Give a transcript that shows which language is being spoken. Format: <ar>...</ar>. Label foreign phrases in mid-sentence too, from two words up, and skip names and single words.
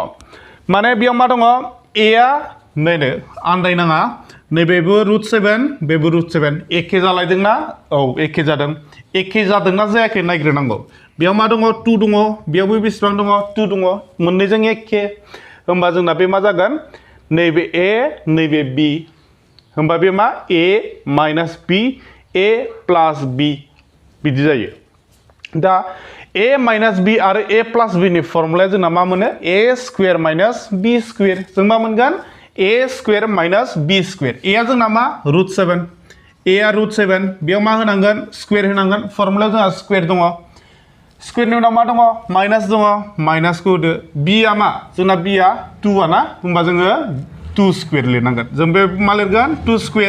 <brx>माने बेयाव मा दङ a आ नैनो आन्दायनाङा नैबेबो √7 बेबो √7 एखे जालायदोंना औ एखे जादों। एखे जादोंना जायाखै नायग्रोनांगौ। बेयाव मा दङ 2 दङ बेयावबो बेसेबां दङ 2 दङ मोननैजों एखे। होमबा जोंना बे मा जागोन नैबे a नैबे b। होमबा बे मा a - b a + b बिदि जायो। दा a - b आरो a + b नि फर्मुलाया जोंना मा मोनो a² - b²। जों मा मोनगोन a² - b²। a आ जोंना मा √7 a आ √7 बेयाव मा होनांगोन स्कुवेर होनांगोन। फर्मुलायाव जोंहा स्कुवेर दङ। स्कुवेरनि उनाव मा दङ माइनास दङ माइनासखौ होदो। b आ मा जोंना b आ 2 ना होमबा जोङो 2² लिरनांगोन। जों बे मा लिरगोन 2²।</brx>